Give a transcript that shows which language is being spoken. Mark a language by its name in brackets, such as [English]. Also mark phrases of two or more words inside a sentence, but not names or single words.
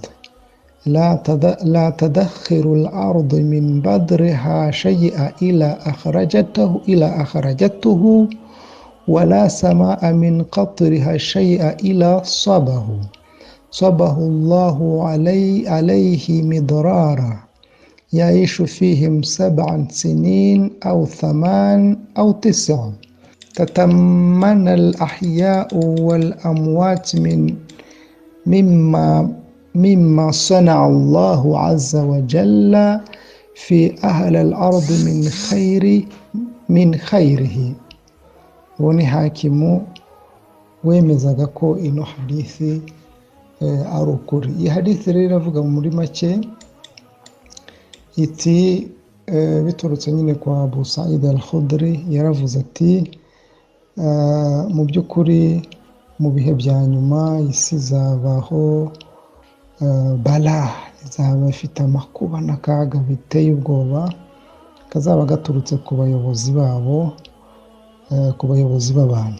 [Arabic] لا تدخر الأرض من بدرها شيئا إلى أخرجته ولا سماء من قطرها شيئا إلى صبه الله عليه مدرارا يعيش فيهم 7 سنين أو 8 أو 9 تتمنى الأحياء والأموات مما صنع الله عز وجل في أهل الأرض من خيره. [Kinyarwanda] Uwo hakimu wemezaga ko ino hadithi ari ukuri. Iyi hadithi rero iravuga muri make iti biturutse nyine kwa Abu Sa'id al-Khudri, yaravuze ati mu by'ukuri mu bihe bya nyuma isi izabaho bala, izaba ifite amakuba n'akaga biteye ubwoba kazaba gaturutse ku bayobozi babo, ku bayobozi b'abantu.